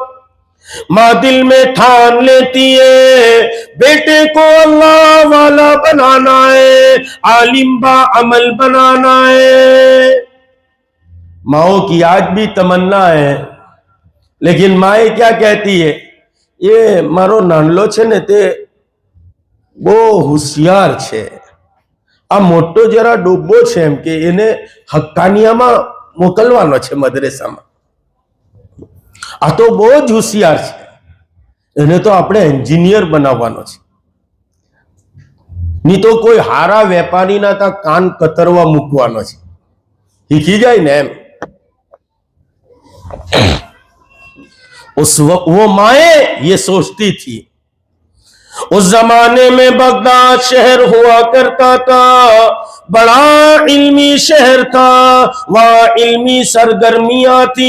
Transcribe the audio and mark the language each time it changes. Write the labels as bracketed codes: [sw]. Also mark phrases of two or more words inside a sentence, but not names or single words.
[ur] ماں دل میں ٹھان لیتی ہے، بیٹے کو اللہ والا بنانا ہے، عالم با عمل بنانا ہے. ماؤ کی آج بھی تمنا ہے، لیکن مائے کیا کہتی ہے, [gu] યે મારો નાનલો છે ને તે બો હોશિયાર છે, આ મોટો જરા ડૂબો છે, એમ કે એને હક્કાનિયામાં મોકલવાનો છે મદરેસામાં, આ તો બહુત જ હોશિયાર છે, એને તો આપણે એન્જિનિયર બનાવવાનો છે, ની તો કોઈ હારા વેપારીના તા કાન કતરવા મૂકવાનો છે, શીખી જાય ને એમ। [ur] وہ مائے یہ سوچتی تھی. اس زمانے میں بغداد شہر ہوا کرتا تھا، بڑا علمی شہر تھا، وہاں علمی سرگرمیاں تھی.